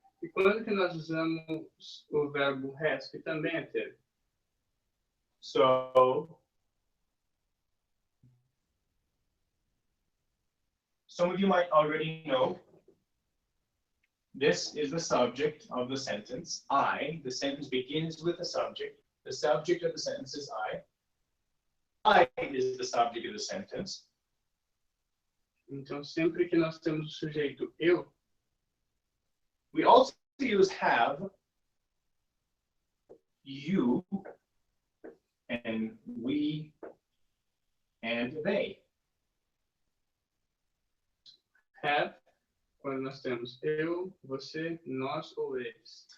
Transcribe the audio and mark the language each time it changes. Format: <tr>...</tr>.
<pt>E quando que nós usamos o verbo has, que também é ter?</pt> <en>So some of you might already know this is the subject of the sentence. I, the sentence begins with the subject. The subject of the sentence is I. I is the subject of the sentence.</en> <pt>Então, sempre que nós temos o sujeito eu,</pt> <en>we also use have, you, and we, and they.</en> <pt>have, quando nós temos eu, você, nós ou eles.</pt>